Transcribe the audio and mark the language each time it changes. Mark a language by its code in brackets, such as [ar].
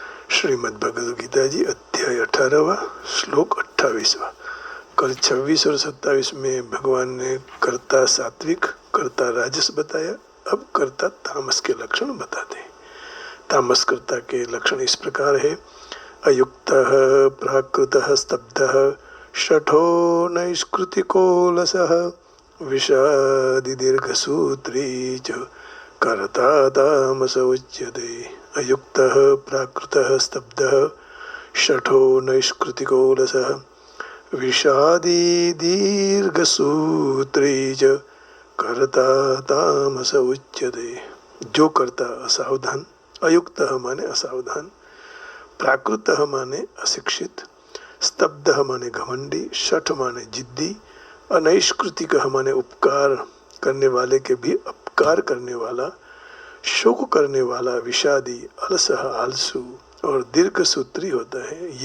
[hi] श्रीमद् भगवद गीता जी अध्याय 18वां श्लोक 28वां। कल 26 और 27 में भगवान ने कर्ता सात्विक कर्ता राजस बताया। अब कर्ता तामस के लक्षण बताते हैं। तामस कर्ता के लक्षण इस प्रकार है। [sa] अयुक्तः प्राकृतः स्तब्धः शठो नैष्कृतिको लसः विषादि दीर्घसूत्री च कर्ता तामस उच्यते। अयुक्तः प्राकृतः स्तब्धः शठो नैष्कृतिको लसः विषादि दीर्घसूत्री च कर्ता तामस उच्यते। [hi] जो कर्ता असावधान, अयुक्तः माने असावधान, प्राकृतः माने अशिक्षित, स्तब्धः माने घमंडी, शठ माने जिद्दी, अनैष्कृतिकः माने उपकार करने वाले के भी अपकार करने वाला, शोक करने वाला, विषादी, अलसह आलसू और दीर्घ सूत्री होता है।